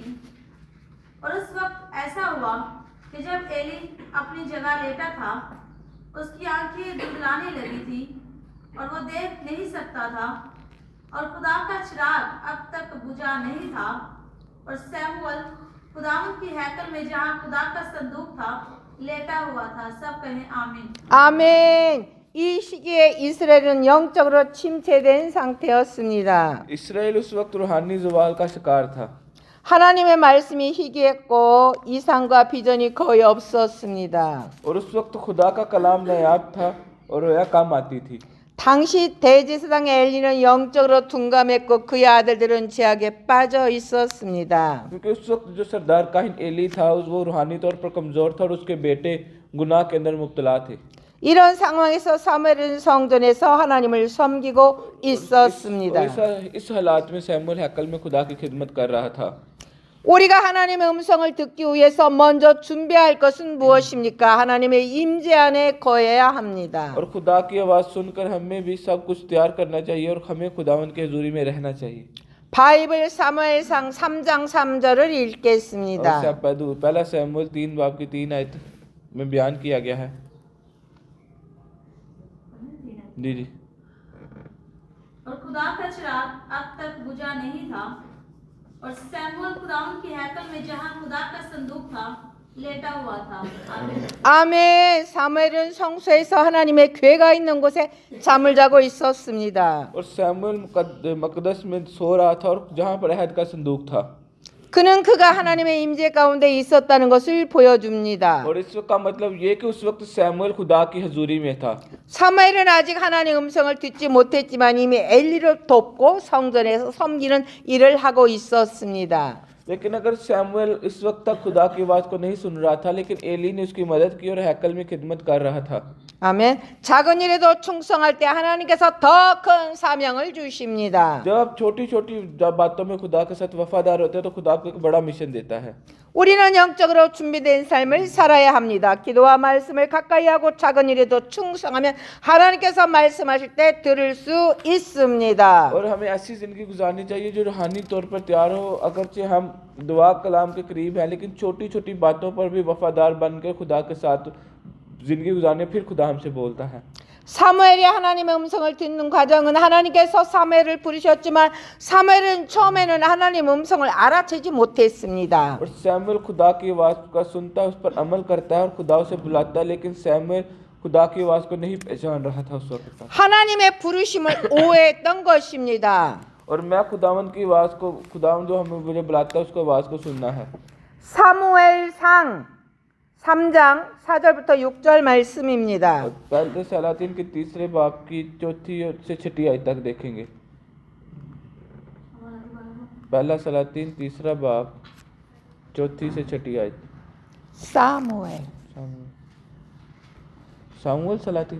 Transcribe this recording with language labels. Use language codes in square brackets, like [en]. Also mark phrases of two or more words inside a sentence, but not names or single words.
[ur] اور اس وقت ایسا ہوا کہ جب ایلی اپنی جگہ لیٹا تھا، اس کی آنکھیں دبلانے لگی تھی اور وہ دیکھ نہیں سکتا تھا، اور خدا کا چراغ اب تک بجھا نہیں تھا. اور سیموئل خداوند کی ہیکل میں جہاں خدا کا صندوق تھا لیٹا ہوا تھا. سب کہیں آمین. [ko] 아멘. 이 시기에 이스라엘은 영적으로 침체된 상태였습니다. [ur] اسرائیل اس وقت روحانی زوال کا شکار تھا. [ko] 하나님의 말씀이 희귀했고 이상과 비전이 거의 없었습니다. [ur] اور اس وقت خدا کا کلام نایاب تھا اور رویا کم آتی تھی. [ko] 당시 대제사장 엘리는 영적으로 둔감했고 그의 아들들은 죄악에 빠져 있었습니다. [ur] کیونکہ اس وقت جو سردار کاہن ایلی تھا وہ روحانی طور پر کمزور تھا اور اس کے بیٹے گناہ کے اندر مبتلا تھے. [ko] 이런 상황에서 사무엘은 성전에서 하나님을 섬기고 있었습니다. [ur] اس حالات میں سیموئل ہیکل میں خدا کی خدمت کر رہا تھا. [ko] 우리가 하나님의 음성을 듣기 위해서 먼저 준비할 것은 무엇입니까? 하나님의 임재 안에 거해야 합니다. [ur] اور خدا کی آواز سن کر ہمیں بھی سب کچھ تیار کرنا چاہیے اور ہمیں خداوند کے حضوری میں رہنا چاہیے. [ko] 바이블 사무엘상 3장 3절을 [ur] اور [ko] 읽겠습니다. [ur] پہلا سیموئل 3 باب کی 3 آیت میں بیان کیا گیا ہے. جی جی. اور خدا کا چراغ اب تک بجھا نہیں تھا، اور سیموئل خداوند کی ہیکل میں جہاں خدا کا صندوق تھا لیٹا ہوا تھا. آمین. [ko] 아멘. 사무엘은 성소에서 하나님의 궤가 있는 곳에 잠을 자고 있었습니다. [ur] اور سیموئل مقدس میں سو رہا تھا اور جہاں پر عہد کا صندوق تھا. [ko] 그는 그가 하나님의 임재 가운데 있었다는 것을 보여줍니다. [ur] اور اس وقت کا مطلب یہ کہ اس وقت سیموئل خدا کی حضوری میں تھا. [ko] 사무엘은 아직 하나님의 음성을 듣지 못했지만 이미 엘리를 돕고 성전에서 섬기는 일을 하고 있었습니다. [ur] لیکن اگر سیموئل اس وقت تک خدا کی آواز کو نہیں سن رہا تھا، لیکن ایلی نے اس کی مدد کی اور ہیکل میں خدمت کر رہا تھا. [ko] 아멘. 작은 일에도 충성할 때 하나님께서 더 큰 사명을 주십니다. [ur] جب آپ چھوٹی چھوٹی باتوں میں خدا کے ساتھ وفادار ہوتے ہیں تو خدا آپ کو ایک بڑا مشن دیتا ہے. [ko] 우리는 영적으로 준비된 삶을 살아야 합니다. 기도와 말씀을 가까이 하고 작은 일에도 충성하면 하나님께서 말씀하실 때 들을 수 있습니다. [ur] اور ہمیں ایسی زندگی گزارنی چاہیے جو روحانی طور پر تیار ہو. اگرچہ ہم دعا کلام کے قریب ہیں، لیکن چھوٹی چھوٹی باتوں پر بھی وفادار بن کر خدا کے ساتھ زندگی گزارنے پھر خدا ہم سے بولتا ہے. [ko] 사무엘이 하나님의 음성을 듣는 과정은 하나님께서 사무엘을 부르셨지만 사무엘은 처음에는 하나님의 음성을 알아채지 못했습니다. [ur] اور سیموئل خدا کی آواز کا سنتا ہے، اس پر عمل کرتا ہے اور خدا اسے بلاتا ہے، لیکن سیموئل خدا کی آواز کو نہیں پہچان رہا تھا اس وقت تک. [ko] 하나님의 부르심을 오해했던 것입니다. [ur] اور میں خداوند کی آواز کو، خداوند جو ہمیں مجھے بلاتا ہے اس کو آواز کو سننا ہے. [ko] 사무엘상 3장 4절부터 6절 말씀입니다. [ur] اور پہلے سلاطین کے تیسرے باب کی چوتھی سے چھٹی آیت تک دیکھیں گے. پہلا سلاطین تیسرا باب چوتھی سے چھٹی آیت. [ko] 사무엘. [ur] سامویل سلاطین